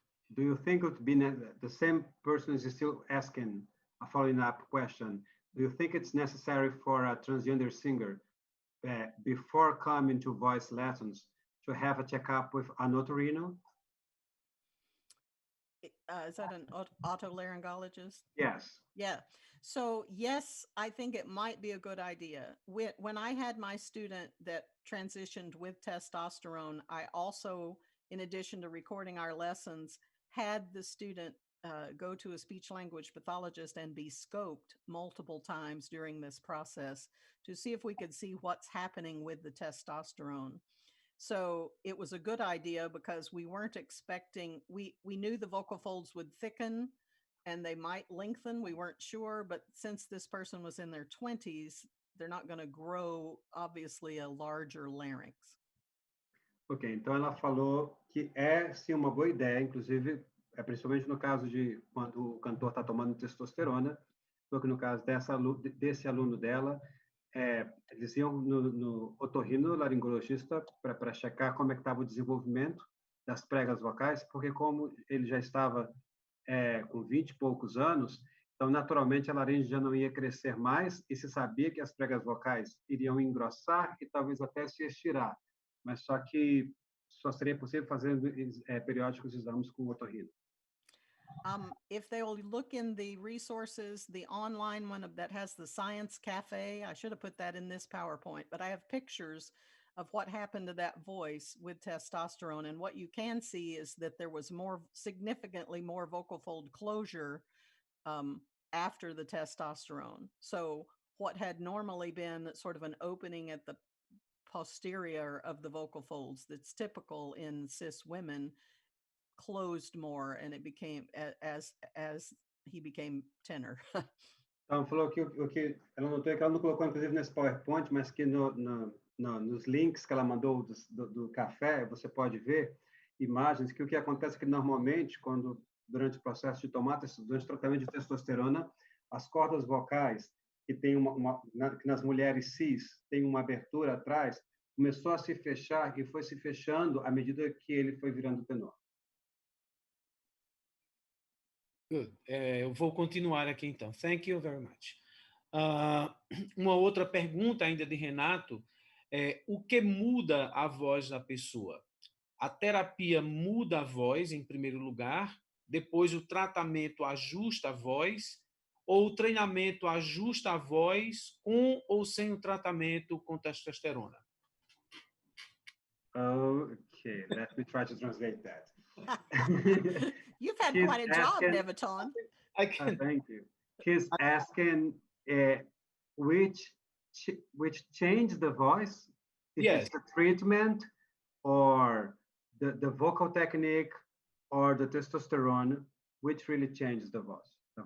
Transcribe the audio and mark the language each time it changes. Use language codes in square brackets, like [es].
[en] Do you think it would be the same person is still asking a following up question? Do you think it's necessary for a transgender singer before coming to voice lessons to have a checkup with an otorino? Is that an otolaryngologist? Yes. Yeah. So yes, I think it might be a good idea. When I had my student that transitioned with testosterone, I also, in addition to recording our lessons, had the student go to a speech language pathologist and be scoped multiple times during this process to see if we could see what's happening with the testosterone. So it was a good idea because we weren't expecting, we knew the vocal folds would thicken and they might lengthen. We weren't sure, but since this person was in their 20s, they're not going to grow, obviously, a larger larynx. [pt] Ok, então ela falou que sim uma boa ideia, inclusive, principalmente no caso de quando o cantor está tomando testosterona, porque no caso desse aluno dela, eles iam no otorrinolaringologista para checar como é que estava o desenvolvimento das pregas vocais, porque como ele já estava com 20 e poucos anos, então naturalmente a laringe já não ia crescer mais e se sabia que as pregas vocais iriam engrossar e talvez até se estirar, mas só que só seria possível fazer periódicos exames com o otorrino. [en] If they will look in the resources, the online one that has the Science Cafe, I should have put that in this PowerPoint, but I have pictures of what happened to that voice with testosterone. And what you can see is that there was significantly more vocal fold closure after the testosterone. So what had normally been sort of an opening at the posterior of the vocal folds that's typical in cis women closed more, and it became as he became tenor. [pt] Então, falou que o que ela notou é que ela não colocou, inclusive, nesse PowerPoint, mas que nos links que ela mandou do café, você pode ver imagens que o que acontece é que, normalmente, durante o processo de durante o tratamento de testosterona, as cordas vocais, que tem que nas mulheres cis tem uma abertura atrás, começou a se fechar e foi se fechando à medida que ele foi virando tenor. [en] Good. [pt] Eu vou continuar aqui, então. [en] Thank you very much. [pt] Uma outra pergunta ainda de Renato é o que muda a voz da pessoa? A terapia muda a voz, em primeiro lugar, depois o tratamento ajusta a voz, ou o treinamento ajusta a voz com ou sem o tratamento com testosterona? [en] Okay, let me try to translate that. You've had quite a job, Néviton. Thank you. He's asking which changed the voice? If Yes. it's the treatment or the vocal technique or the testosterone, which really changes the voice?